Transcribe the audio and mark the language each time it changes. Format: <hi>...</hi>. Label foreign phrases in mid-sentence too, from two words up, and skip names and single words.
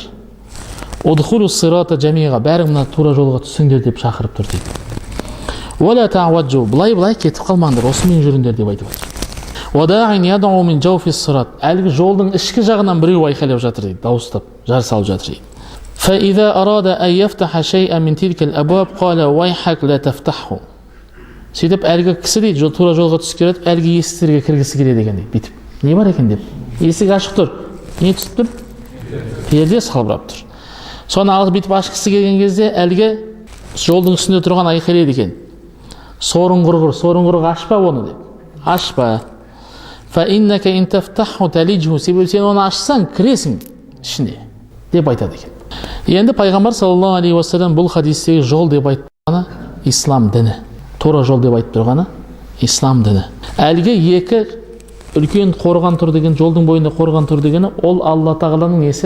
<ar>"ادخلوا الصراط جميعا",</ar> <kk>бәрің мына тура жолға түсіңдер деп шақырып тұр дейді.</kk> <ar>"ولا تعوجوا",</ar> <kk>былай кетіп қалмаңдар, осымен жүріңдер деп айтып отыр.</kk> <ar>"وداع يدعو من جوف الصراط",</ar> <kk>әлгі жолдың ішкі жағынан біреу айқайлап жатыр дейді, дауыстап, жар салып жатыр дейді.</kk> <ar>"فإذا أراد أن يفتح شيئا من تلك الأبواب قال ويحك لا تفتحه".</ar> <kk>Сөйтіп әлгі кісі дейді, тура жолға түсіп келеді, әлгі есіктерге кіргісі келеді екен дейді, бүйтіп. Не бар екен деп. Есік ашық тұр. Не түсіп тұр? Перде салбырап тұр. Соны алып бүйтіп ашқысы келген кезде әлгі жолдың үстінде тұрған айқайлайды екен. "Сорың құрғыр, ашпа оны" деп. Ашпа.</kk> <ar>"فإنك إن تفتحه تلجه",</ar> <kk>себебі сен оны ашсаң кіресің ішіне деп айтады екен. Енді пайғамбар</kk> <ar>صلى الله عليه وسلم</ar> <kk>бұл хадистегі жол деп айтып тұрғаны ислам діні. Тура жол деп айтып тұрғаны ислам діні. Әлгі екі үлкен қорған тұр деген, жолдың бойында қорған тұр дегені, ол Алла тағаланың несі?</kk>